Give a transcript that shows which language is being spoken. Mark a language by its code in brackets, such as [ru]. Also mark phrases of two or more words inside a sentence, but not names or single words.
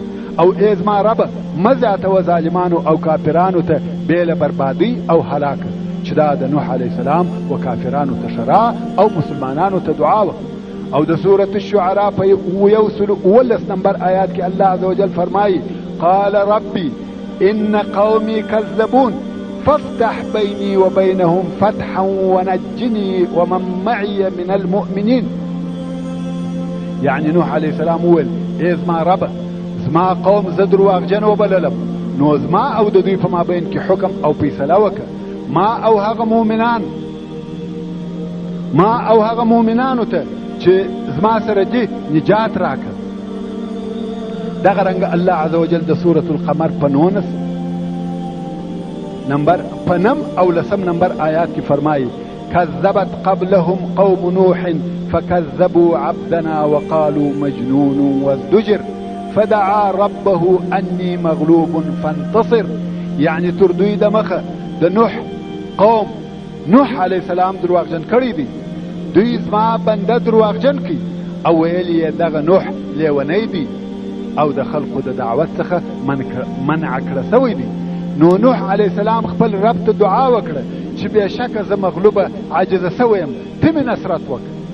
[ps] او ای زما ربه مه زیاتوه ظالمانو او کافرانو ته بې له بربادۍ او هلاکه. چې دا د نوح [ar] علیه السلام [ps] و کافرانو ته شرا او مسلمانانو ته دعا وه. او د سورة الشعراء په 119 نمبر آیات کې [ar] الله عز وجل [ps] فرمایي [ar] قال ربي إن قومي كذبون فافتح بيني وبينهم فتحا ونجني ومن معي من المؤمنين. [ps] يعني نوح [ar] عليه السلام [ps] وویل ای زما ربه زما قوم زه درواغجن وبللم، نو زما او د دوی په مابین کې حکم او فیصله وکړه. ما او هغه مؤمنانو ته چې زما سره دي نجات راکړه. دغه رنګ [ar] الله عز وجل [ps] د سورة القمر په 19 نمبر په 9 او 10 نمبر آیات کې فرمایي [ar] كذبت قبلهم قوم نوح فكذبوا عبدنا وقالوا مجنون وازدجر فدعا ربه أني مغلوب فانتصر. [ps] يعني تردوی د مخه د نوح قوم نوح [ar] علیه السلام [ps] درواغجن کړی دي، دوی زما بنده درواغجن کی او ویل یې دغه نوح لیونی دی او د خلقو د دعوت څخه منع کړه سوی دی. نو نوح [ar] علیه السلام [ps] خپل رب ته دعا وکړه چې بېشکه زه مغلوبه عاجزه سوی یم، ته مې نصرت وکړه.